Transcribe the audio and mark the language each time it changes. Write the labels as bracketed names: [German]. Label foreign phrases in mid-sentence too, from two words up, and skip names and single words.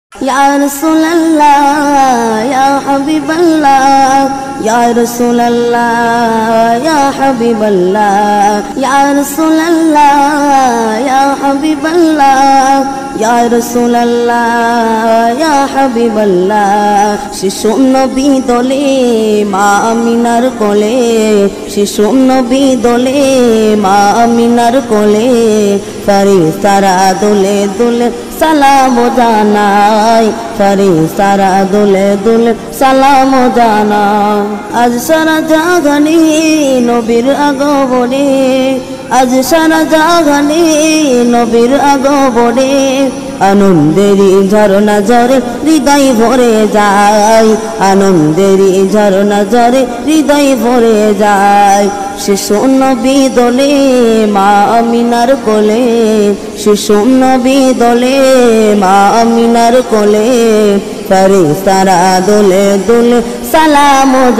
[Arabic] يا رسول الله يا حبيب الله يا رسول الله يا حبيب الله يا رسول الله يا حبيب الله يا رسول الله या हबीब अल्लाह या रसूल अल्लाह يا حبيب الله [Bangla] শিশু নবী দোলে মা আমিনার কোলে শিশু নবী দোলে মা আমিনার কোলে ফেরেশতারা দোলে দোলে সালাম জানাই ফেরেশতারা দুলে দুলে সালাম জানাই আজ সারা জাগানে নবীর আগমনে আজ সারা জাগানে নবীর আগমনে আনন্দেরই ঝরনা ঝরে হৃদয় ভরে যায় আনন্দেরই ঝরনা ঝরে হৃদয় ভরে যায় শিশু নবী দোলে মা আমিনার কোলে শিশু নবী দোলে মা আমিনার কোলে ফেরেশতারা দোলে দোলে সালাম